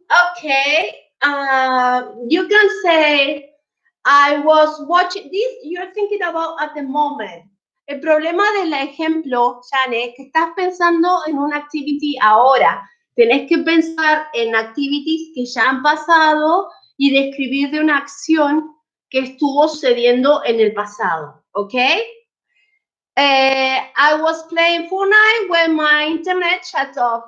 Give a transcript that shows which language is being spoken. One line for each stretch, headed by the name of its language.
English: Okay, you can say, I was watching this, you're thinking about at the moment.
Spanish: El problema del ejemplo, Janet, que estás pensando en una activity ahora. Tenés que pensar en activities que ya han pasado y describir de una acción que estuvo sucediendo en el pasado, ¿ok?
English: I was playing Fortnite when my internet shut off.